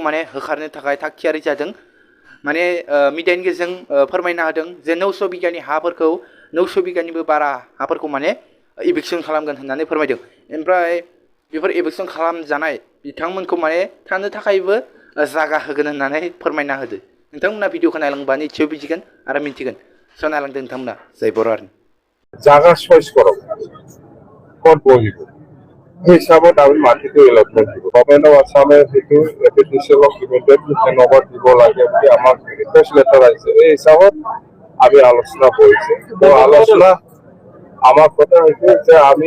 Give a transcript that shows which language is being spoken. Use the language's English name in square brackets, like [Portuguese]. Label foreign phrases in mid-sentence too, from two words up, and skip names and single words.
[Bodo] माने होखारनो थाखाय थाग थियारि जादों माने मिडियानि गेजेरजों फोरमायना होदों जे 900 बिगानि हाफोरखौ 900 बिगानिबो बारा हाफोरखौ माने इलेक्सन खालामगोन होननानै फोरमायदों ओमफ्राय बेफोर इलेक्सन खालामजानाय बिथांमोनखौ माने थानो थाखायबो जागा होगोन होननानै फोरमायना होदो नोंथांमोना भिडिअखौ नायलांबा निश्चय बुजिगोन आरो मिन्थिगोन स' नायलांदों नोंथांमोना जय बर' हारिनि [Assamese] জাগা চইচ কৰক ক'ত বহিব সেই হিচাপত আমি মাটিটো এলটমেণ্ট দিব গভৰ্ণমেণ্ট অফ আছামে যিটো এপিডিচিএলক [English] immediately handover [Assamese] দিব লাগে বুলি আমাক [English] request letter [Assamese] আহিছে এই হিচাপত আমি আলোচনা কৰিছোঁ তো আলোচনা আমাৰ কথা হৈছে যে আমি